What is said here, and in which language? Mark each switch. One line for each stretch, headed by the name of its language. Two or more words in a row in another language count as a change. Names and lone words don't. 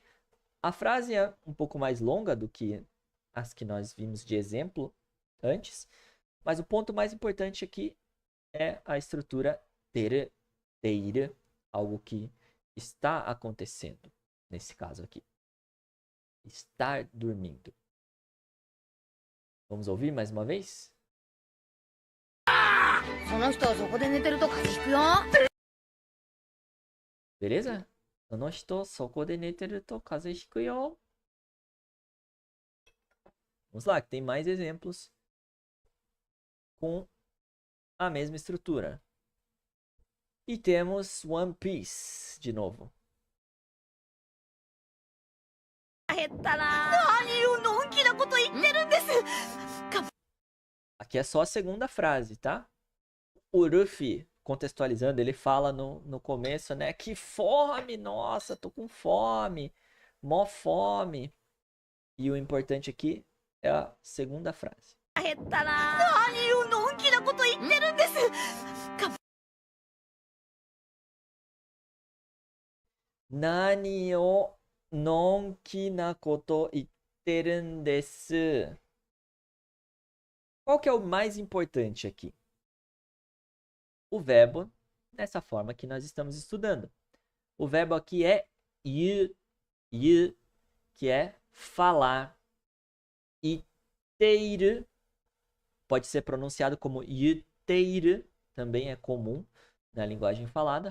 Portuguese: A frase é um pouco mais longa do que as que nós vimos de exemplo antes, mas o ponto mais importante aqui é a estrutura teru, teira, algo que está acontecendo, nesse caso aqui. Estar dormindo. Vamos ouvir mais uma vez?
Japanese: その人そこで寝てると風邪ひくよ。
Portuguese: Beleza?
Japanese: その人そこで寝てると風邪ひくよ.
Portuguese: Vamos lá, que tem mais exemplos com a mesma estrutura. E temos One Piece de novo.
Japanese: 減ったな。何をのんきなこと言ってるんです。
Portuguese: Aqui é só a segunda frase, tá? O Luffy, contextualizando, ele fala no começo, né? Que fome, nossa, tô com fome. Mó fome. E o importante aqui é a segunda frase.
Japanese: 減ったな。何をのんきなこと言ってるんです。何をのんきなこと言ってるです.
Portuguese: Qual que é o mais importante aqui? O verbo, dessa forma que nós estamos estudando. O verbo aqui é yu, que é falar. Iteiru pode ser pronunciado como yuteiru, também é comum na linguagem falada.